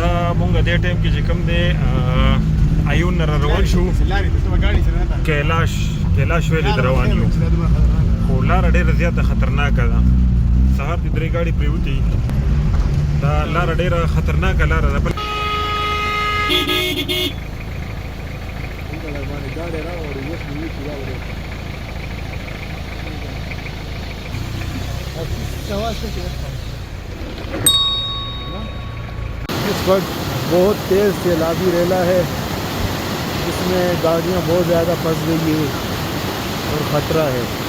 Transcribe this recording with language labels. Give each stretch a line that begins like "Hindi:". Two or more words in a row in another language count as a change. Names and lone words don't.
Pashto: مونږ د ټیم کې چې کوم دی ایون را روان شو کیلاش ویلې روان یو خو لاره ډېره زیاته خطرناکه ده سهار دې 3 ګاډي پرېوتې دا لاره ډېره خطرناکه لاره ده
Urdu: اس وقت بہت تیز سیلابی ریلا ہے جس میں گاڑیاں بہت زیادہ پھنس گئی ہے اور خطرہ ہے